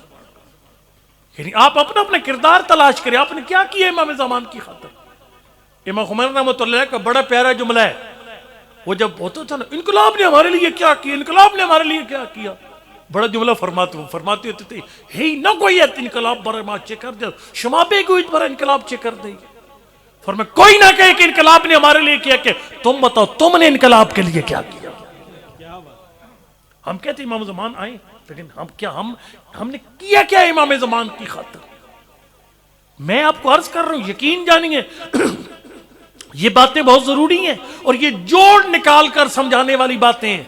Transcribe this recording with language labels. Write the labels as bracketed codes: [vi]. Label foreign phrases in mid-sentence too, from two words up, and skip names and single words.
[ur] یعنی آپ اپنا اپنا کردار تلاش کریں. آپ نے کیا کیا امام زمان کی خاطر؟ امام خمینی [ar] رحمۃ اللہ علیہ [ur] کا بڑا پیارا جملہ ہے. وہ جب ہوتا تھا نا انقلاب نے ہمارے لیے کیا کیا، انقلاب نے ہمارے لیے کیا کیا، بڑا جملہ فرماتے ہوتے تھے ہی نہ کوئی [fa] انقلاب برای ما چه کرد شما بگویید برای انقلاب چه کرده. [ur] فرمایا کوئی نہ کہے کہ انقلاب نے ہمارے لیے کیا کہ تم بتاؤ تم نے انقلاب کے لیے کیا کیا. ہم کہتے امام زمان آئے لیکن ہم نے کیا کیا امام زمان کی خاطر. میں آپ کو عرض کر رہا ہوں یقین جانیے یہ باتیں بہت ضروری ہیں اور یہ جوڑ نکال کر سمجھانے والی باتیں ہیں.